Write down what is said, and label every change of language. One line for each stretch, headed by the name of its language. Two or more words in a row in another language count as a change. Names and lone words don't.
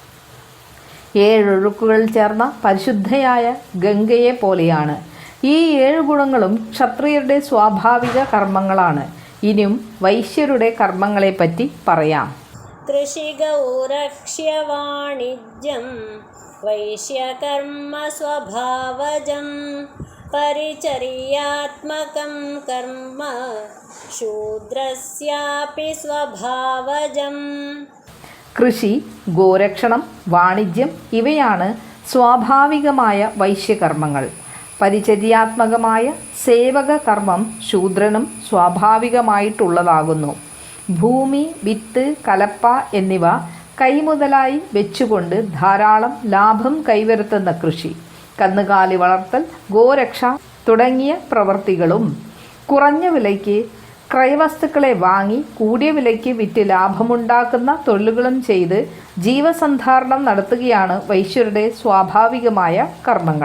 Malayalam: 7 ഒഴുക്കുകൾ ചേർന്ന പരിശുദ്ധയായ ഗംഗയെ പോലെയാണ്. ഈ 7 ഗുണങ്ങളും ക്ഷത്രിയരുടെ സ്വാഭാവിക കർമ്മങ്ങളാണ്. ഇനിയും വൈശ്യരുടെ കർമ്മങ്ങളെപ്പറ്റി പറയാം.
Sanskrit: कृषिगौरक्ष्य वाणिज्यं वैश्यकर्म स्वभावजं परिचर्यात्मकं कर्म शूद्रस्यापि स्वभावजं.
Malayalam: കൃഷി, ഗോരക്ഷണം, വാണിജ്യം ഇവയാണ് സ്വാഭാവികമായ വൈശ്യകർമ്മങ്ങൾ. പരിചര്യാത്മകമായ സേവക കർമ്മം ശൂദ്രനും സ്വാഭാവികമായിട്ടുള്ളതാകുന്നു. ഭൂമി, വിത്ത്, കലപ്പ എന്നിവ കൈമുതലായി വെച്ചുകൊണ്ട് ധാരാളം ലാഭം കൈവരുത്തുന്ന കൃഷി, കന്നുകാലി വളർത്തൽ, ഗോരക്ഷ തുടങ്ങിയ പ്രവൃത്തികളും കുറഞ്ഞ വിലയ്ക്ക് ക്രയവസ്തുക്കളെ വാങ്ങി കൂടിയ വിലയ്ക്ക് വിറ്റ് ലാഭമുണ്ടാക്കുന്ന തൊഴിലുകളും ചെയ്ത് ജീവസന്ധാരണം നടത്തുകയാണ് വൈശ്യരുടെ സ്വാഭാവികമായ കർമ്മങ്ങൾ.